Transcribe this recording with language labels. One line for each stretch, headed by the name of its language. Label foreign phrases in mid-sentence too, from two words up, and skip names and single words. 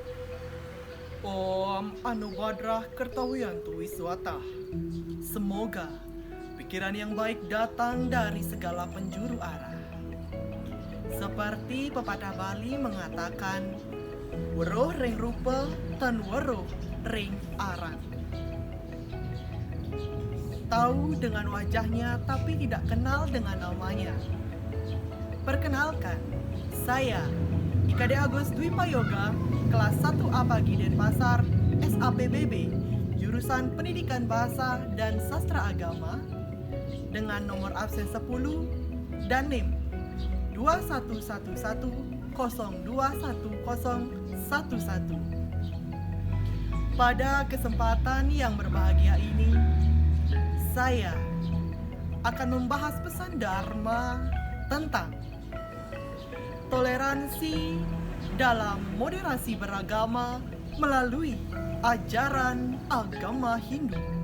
Sanskrit: Om Anubadrah Kertawiyantu Wiswatah.
Indonesian: Semoga pikiran yang baik datang dari segala penjuru arah. Seperti pepatah Bali mengatakan,
Balinese: weruh ring rupa tan weruh ring aran.
Indonesian: Tahu dengan wajahnya tapi tidak kenal dengan namanya. Perkenalkan, saya IKD Agus Dwipa Yoga, kelas 1A Pagi Denpasar, SAPBB, jurusan Pendidikan Bahasa dan Sastra Agama, dengan nomor absen 10 dan NIM 2111021011. Pada kesempatan yang berbahagia ini, saya akan membahas pesan Dharma tentang toleransi dalam moderasi beragama melalui ajaran agama Hindu.